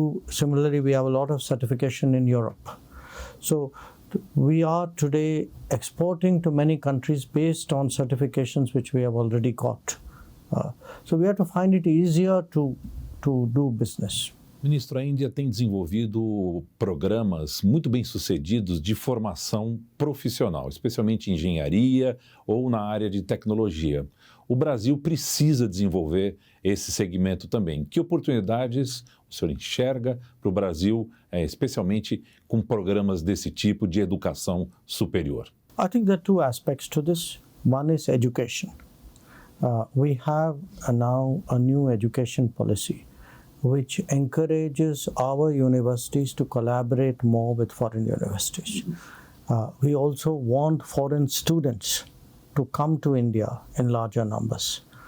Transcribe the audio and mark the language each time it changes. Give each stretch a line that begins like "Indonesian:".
English: Similarly, we have a lot of certification in Europe. So we are today exporting to many countries based on certifications which we have already got. So we have to find it easier to do business.
Portuguese: Ministro, a Índia tem desenvolvido programas muito bem-sucedidos de formação profissional, especialmente em engenharia ou na área de tecnologia. O Brasil precisa desenvolver esse segmento também. Que oportunidades o senhor enxerga para o Brasil, especialmente com programas desse tipo de educação superior?
English: I think there are two aspects to this. One is education. We have now a new education policy which encourages our universities to collaborate more with foreign universities. We also want foreign students to come to India in larger numbers.